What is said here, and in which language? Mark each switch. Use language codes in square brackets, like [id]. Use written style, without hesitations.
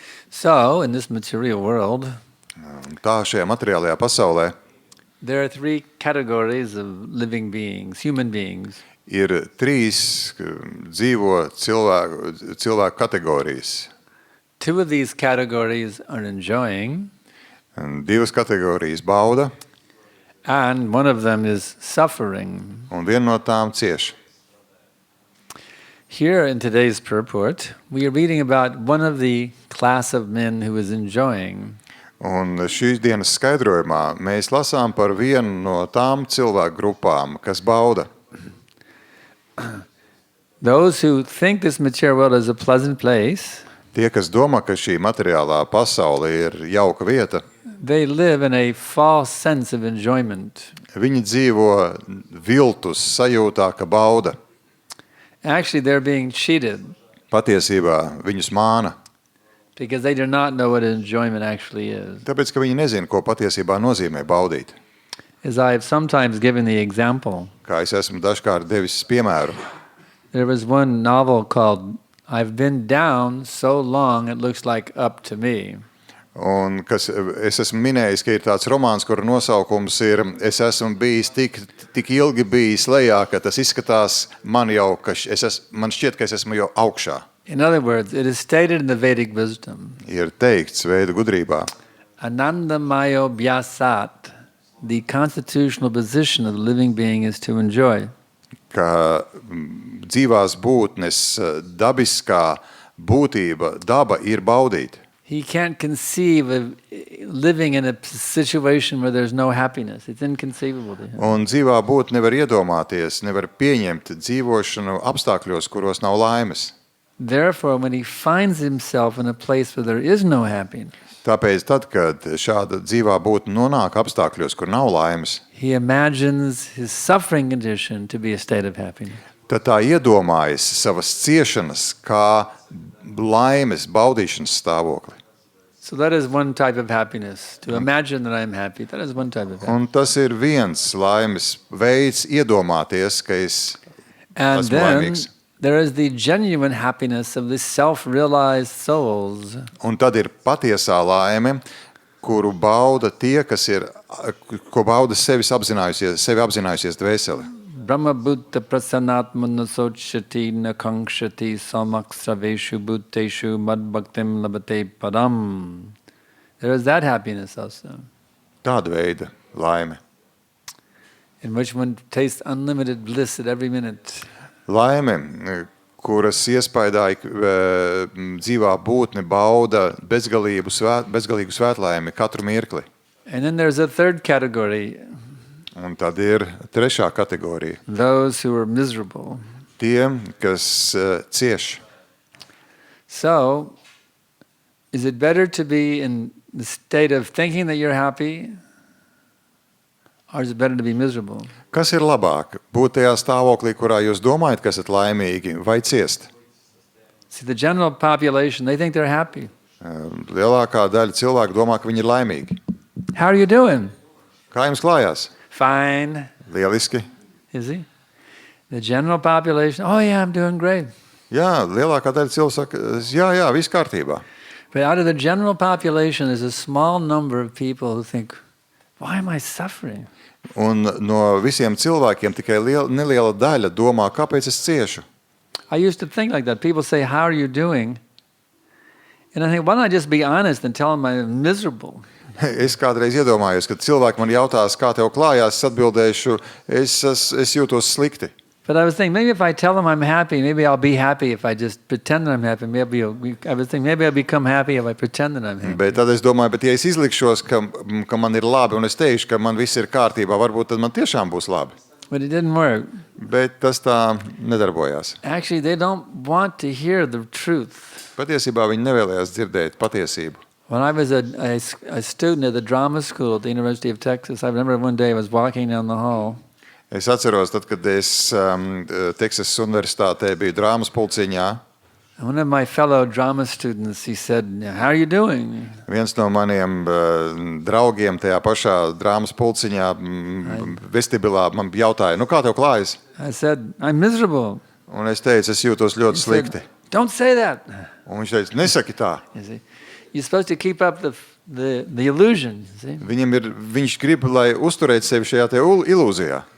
[en] So, in this material world, [lv] Tā šajā materiālajā pasaulē [en] there are three categories of living beings, human beings. [lv] ir trīs dzīvo cilvēku kategorijas. [en] Two of these categories are enjoying, [lv] Divas kategorijas bauda, [en] and one of them is suffering. [lv] un viena no tām cieš. [en] Here in today's purport, we are reading about one of the class of men who is enjoying. [lv] Un šīs dienas skaidrojumā mēs lasām par vienu no tām cilvēku grupām, kas bauda. [en] Those who think this material world is a pleasant place, [lv] Tie, kas domā, ka šī materiālā pasaule ir jauka vieta, [en] they live in a false sense of enjoyment. [lv] viņi dzīvo viltus sajūtā, ka bauda. [en] Actually, they're being cheated [lv] Patiesībā viņus māna, [en] because they do not know what enjoyment actually is. [lv] tāpēc, ka viņi nezina, ko patiesībā nozīmē baudīt. [en] As I've sometimes given the example, [lv] Kā es esmu dažkārt devis piemēru, [en] there was one novel called I've Been Down So Long It Looks Like Up to Me. [lv] un kas es esmu minējis, ka ir tāds romāns, kura nosaukums ir Es esmu bijis tik ilgi bijis lejā, ka tas izskatās man jau, man šķiet, ka es esmu jau augšā. [en] In other words, it is stated in the Vedic wisdom, [lv] Ir teikts Veda gudrībā, [sa] Anandamayo Bhyasat, [en] the constitutional position of the living being is to enjoy. [lv] ka dzīvās būtnes dabiskā būtība, daba ir baudīt. [en] He can't conceive of living in a situation where there's no happiness. It's inconceivable to him. [lv] Un dzīvā būtne nevar iedomāties, nevar pieņemt dzīvošanu apstākļos, kuros nav laimes. [en] Therefore, when he finds himself in a place where there is no happiness, [lv] Tāpēc tad, kad šāda dzīvā būtne nonāk apstākļos, kur nav laimes, [en] he imagines his suffering condition to be a state of happiness. [lv] tad tā iedomājas savas ciešanas kā laimes baudīšanas stāvokli. [en] So that is one type of happiness. To imagine that I'm happy, that is one type of happiness. [lv] Un tas ir viens laimes veids iedomāties, ka es [en] And [lv] esmu [en] then [lv] laimīgs. [en] there is the genuine happiness of the self-realized souls. [lv] Un tad ir patiesā laime, kuru bauda tie, kas ir, ko bauda sevi apzinājusies dvēseli. [sa] Brahma Bhutta Prasanatmana Sochati Nakankshati Samaksraveshu Bhutteshu Madbhaktim Labate Padam. [en] There is that happiness also, [lv] Tāda veida laime. [en] in which one tastes unlimited bliss at every minute. [lv] Laime, kuras iespaidā dzīvā būtne bauda bezgalīgu svētlaimi katru mirkli. [en] And then there's a third category, [lv] Un tad ir trešā kategorija. [en] those who are miserable. [lv] Tie, kas cieš. [en] So, is it better to be in the state of thinking that you're happy, or is it better to be miserable? [lv] Kas ir labāk? Būt tajā stāvoklī, kurā jūs domājat, ka esat laimīgi, vai ciest? [en] See, the general population, they think they're happy. [lv] Lielākā daļa cilvēku domā, ka viņi ir laimīgi. [en] How are you doing? [lv] Kā jums klājās? [en] Fine. [lv] Lieliski. [en] Is he? The general population, oh yeah, I'm doing great. [lv] Jā, lielākā daļa cilvēku saka, jā, viss kārtībā. [en] But out of the general population, there's a small number of people who think, why am I suffering? [lv] Un no visiem cilvēkiem tikai neliela daļa domā, kāpēc es ciešu. [en] I used to think like that. People say, how are you doing? And I think, why don't I just be honest and tell them I'm miserable? [lv] Es kādreiz iedomājos, kad cilvēki man jautās, kā tev klājās, es atbildēšu, es jūtos slikti. [en] But I was thinking, maybe if I tell them I'm happy, maybe I'll be happy if I just pretend that I'm happy. I was thinking, maybe I'll become happy if I pretend that I'm happy. [lv] Bet tad es domāju, ja es izlikšos, ka man ir labi, un es teikšu, ka man viss ir kārtībā, varbūt tad man tiešām būs labi. [en] But it didn't work. [lv] Bet tas tā nedarbojās. [en] Actually, they don't want to hear the truth. [lv] Patiesībā viņi nevēlējās dzirdēt patiesību. [en] When I was a student at the drama school at the University of Texas, I remember one day I was walking down the hall. [lv] Es atceros, tad, kad es Teksasas universitātē biju drāmas pulciņā. [en] One of my fellow drama students, he said, how are you doing? [lv] Viens no maniem draugiem tajā pašā drāmas pulciņā vestibilā man jautāja, kā tev klājas? [en] I said, I'm miserable. [lv] Un es teicu, es jūtos ļoti slikti. [en] Don't say that. [lv] Un viņš teica, nesaki tā. [en] You see, you're supposed to keep up the illusion. See? [lv] Viņš grib, lai uzturētu sevi šajā te ilūzijā.